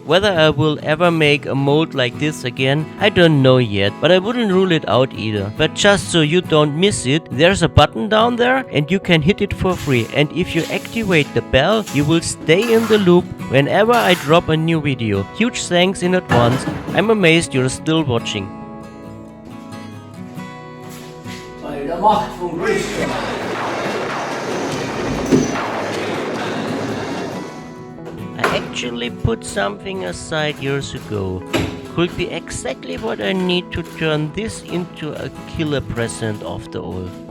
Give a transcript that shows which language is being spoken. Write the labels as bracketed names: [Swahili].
[English] Whether I will ever make a mold like this again, I don't know yet, but I wouldn't rule it out either. But just so you don't miss it, there's a button down there and you can hit it for free. And if you activate the bell, you will stay in the loop whenever I drop a new video. Huge thanks in advance. I'm amazed you're still watching. [German] Bei der Macht vom Größten. [English] I actually put something aside years ago. Could be exactly what I need to turn this into a killer present after all.